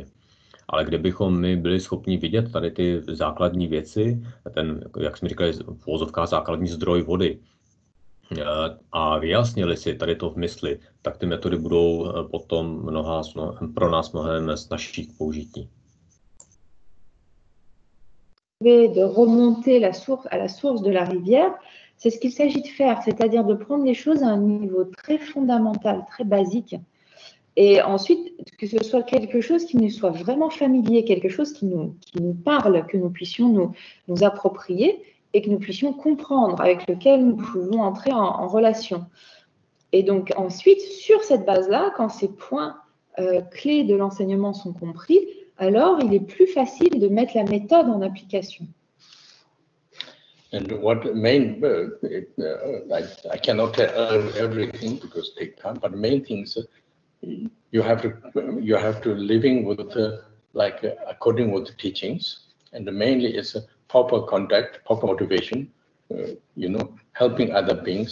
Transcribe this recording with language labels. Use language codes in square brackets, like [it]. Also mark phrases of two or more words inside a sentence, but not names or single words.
[cs] Ale kdybychom my byli schopni vidět tady ty základní věci, ten, jak jsme říkali, v uvozovkách základní zdroj vody, a vyjasnili si tady to v mysli, tak ty metody budou potom pro nás mnohem snazší k použití. [fr] De remonter à la source de la rivière, c'est ce qu'il s'agit de faire, c'est-à-dire de prendre les choses à un niveau très fondamental, très basique. Et ensuite, que ce soit quelque chose qui nous soit vraiment familier, quelque chose qui nous parle, que nous puissions nous approprier et que nous puissions comprendre, avec lequel nous pouvons entrer en relation. Et donc ensuite, sur cette base-là, quand ces points clés de l'enseignement sont compris, alors il est plus facile de mettre la méthode en application. [en] And what main, I cannot tell everything because it takes time, but the main things you have to living with according with the teachings, and the mainly is proper conduct, proper motivation, you know, helping other beings.